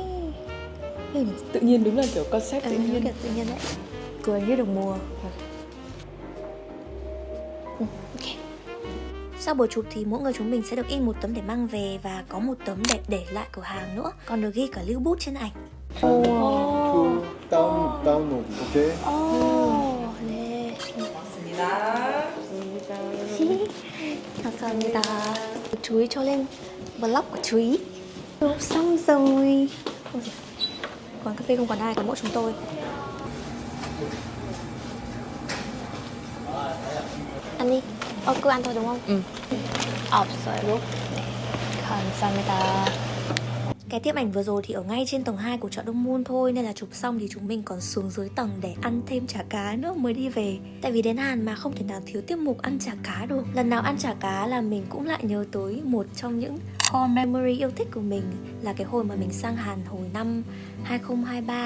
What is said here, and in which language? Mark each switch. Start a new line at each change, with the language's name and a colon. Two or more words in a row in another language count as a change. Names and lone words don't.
Vietnamese: tự nhiên đúng là kiểu concept tự Kiểu nhiên. tự nhiên đấy. Cười như được mùa. Ok. Sau buổi chụp thì mỗi người chúng mình sẽ được in một tấm để mang về và có một tấm để lại cửa hàng nữa, còn được ghi cả lưu bút trên ảnh.
English: To download. Okay.
Korean: 네. 감사합니다.
Vietnamese: Chú ý cho lên blog của chú ý. Chụp xong rồi. Ôi giời. Quán cà phê không còn ai, có mỗi chúng tôi. Ăn đi. Cứ ăn thôi đúng không?
Korean: 없어요. 감사합니다.
Vietnamese: Cái tiếp ảnh vừa rồi thì ở ngay trên tầng 2 của chợ Đông Môn thôi, nên là chụp xong thì chúng mình còn xuống dưới tầng để ăn thêm chả cá nữa mới đi về. Tại vì đến Hàn mà không thể nào thiếu tiết mục ăn chả cá được. Lần nào ăn chả cá là mình cũng lại nhớ tới một trong những
English: core memory
Vietnamese: yêu thích của mình, là cái hồi mà mình sang Hàn hồi năm 2023.